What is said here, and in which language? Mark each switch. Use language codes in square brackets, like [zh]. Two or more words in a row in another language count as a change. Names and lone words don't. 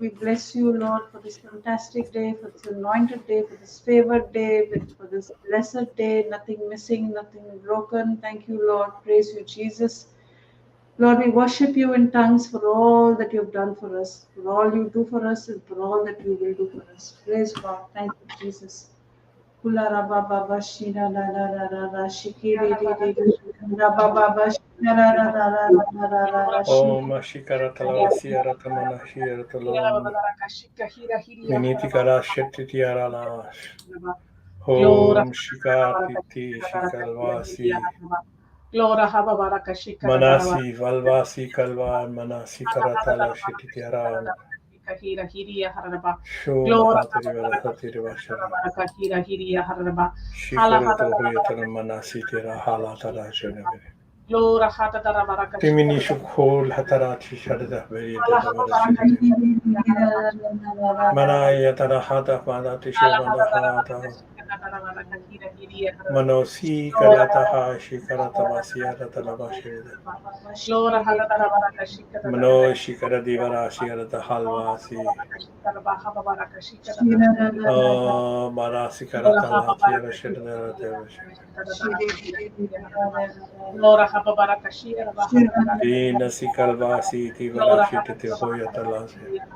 [en] We bless you, Lord, for this fantastic day, for this anointed day, for this favored day, for this blessed day. Nothing missing, nothing broken. Thank you, Lord. Praise you, Jesus. Lord, we worship you in tongues for all that you've done for us, for all you do for us, and for all that you will do for us. Praise God. Thank you, Jesus. Kula raba baba shira ra ra ra ra ra shikiri ri ri ri raba baba shira ra ra ra ra ra ra ra ra Oh, shikiri. Mashikara Talavasia Ratamana Shiratalam. Minitikara Shetitiaralas. Om Shikatiti Shikalvasi. Manasi Valvasi Kalva Manasi Karatala Shetitiaran. Sho Mahatari Hatiri Vashara. Shikaruto Huyatara Manasi Tira Halatara Jenaviri. Timini Shukol Hatarati Shadda Varieta Varashiti. Manaya Tarahata Madati Shivandahata. Manosi Karataha Shikaratavasia Ratalabashida. Mano Shikara Divarasi Rata Halvasi. Marasi Karatalati Rashida Devashi. Dina Sikalvasi Tivarashiti Hoyatalasi.